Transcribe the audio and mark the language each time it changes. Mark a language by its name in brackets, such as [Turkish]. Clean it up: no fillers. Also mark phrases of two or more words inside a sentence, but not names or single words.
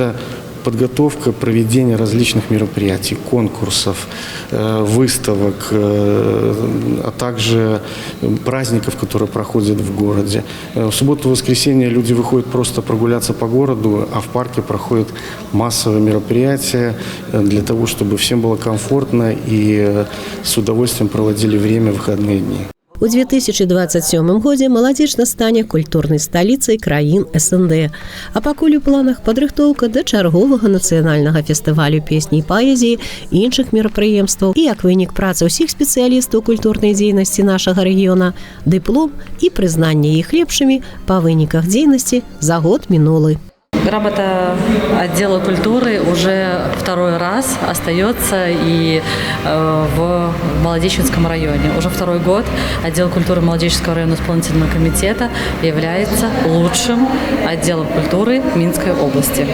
[Russian] Это подготовка, проведение различных мероприятий, конкурсов, выставок, а также праздников, которые проходят в городе. В субботу и воскресенье люди выходят просто прогуляться по городу, а в парке проходят массовые мероприятия для того, чтобы всем было комфортно и с удовольствием проводили время в выходные дни. [Belarusian] У 2027 годзе маладзечна стане культурнай сталіцай краін СНД. А пакуль у планах падрыхтоўка да чарговага нацыянальнага фестывалю песні і паэзіі, іншых мерапрыемстваў і як вынік працы ўсіх спецыялістаў культурнай дзейнасці нашага рэгіёна, дыплом і прызнанне іх лепшымі па выніках дзейнасці за год мінулы. [Russian] Грамота отдела культуры уже второй раз остается и в Молодеченском районе. Уже второй год отдел культуры Молодеченского района исполнительного комитета является лучшим отделом культуры Минской области.